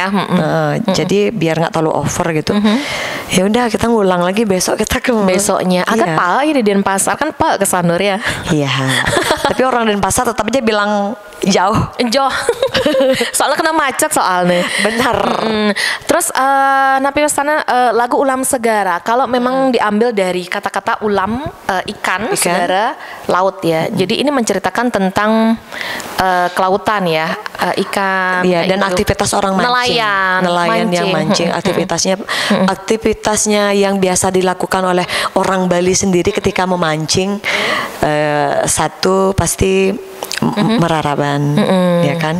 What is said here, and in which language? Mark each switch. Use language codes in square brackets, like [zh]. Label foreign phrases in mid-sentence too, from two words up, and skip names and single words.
[id] Jadi biar nggak terlalu over gitu. Ya udah kita ngulang lagi besok kita ke besoknya. Agak pak ini di Denpasar kan pak ke Sanur ya. Iya. Tapi orang Denpasar tetap aja bilang jauh. Soalnya kena macet soalnya. Benar. Terus [ban] napi sana [id] lagu Ulam Segara. Kalau memang diambil dari kata-kata ulam ikan, segara laut ya. Jadi ini menceritakan tentang kelautan ya, ikan. Iya, dan aktivitas orang mancing. Nelayan yang mancing. Aktivitasnya yang biasa dilakukan oleh orang Bali sendiri ketika memancing. Satu pasti meraraban, ya kan?